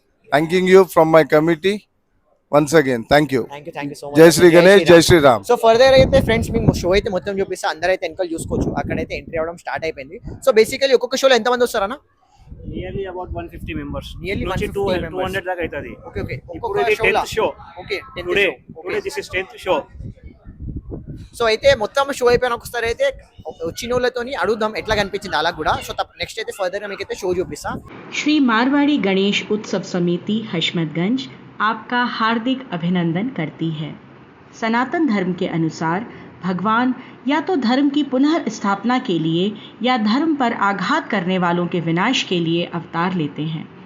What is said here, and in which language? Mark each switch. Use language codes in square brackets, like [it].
[en] Thanking you from my committee. Once again, thank you. Thank you so much. [hi] Jai Shri Ganesh, Jai Shri Ram. [te] So further అయితే friends మీకు show అయితే మొత్తం చూపిస్తా. అందరైతే వెనకాల చూసుకోవచ్చు. అక్కడైతే ఎంట్రీ అవ్వడం స్టార్ట్ అయిపోయింది. సో బేసికలీ ఒక్కొక్క షోలో ఎంతమంది వస్తారన్నా? [en] Nearly about 150 members. Nearly [te] నుంచి [en] 150 members. [te] 200 దాకా అవుతుంది. [en] Okay okay. [te] ఇప్పుడు ఇది 10th show. [en] Okay 10th today show. Today this is 10th show. [te] So అయితే మొత్తం షో అయిపోయిన ఒకసారి అయితే వచ్చిన వాళ్ళతోని అడుగుదాం ఎట్లా కనిపించింది అలా కూడా. సో నెక్స్ట్ అయితే ఫర్దర్గా మీకు అయితే షో చూపిస్తా. [hi] श्री मारवाड़ी गणेश उत्सव समिति हशमतगंज आपका हार्दिक अभिनंदन करती है. सनातन धर्म के अनुसार भगवान या तो धर्म की पुनः स्थापना के लिए या धर्म पर आघात करने वालों के विनाश के लिए अवतार लेते हैं.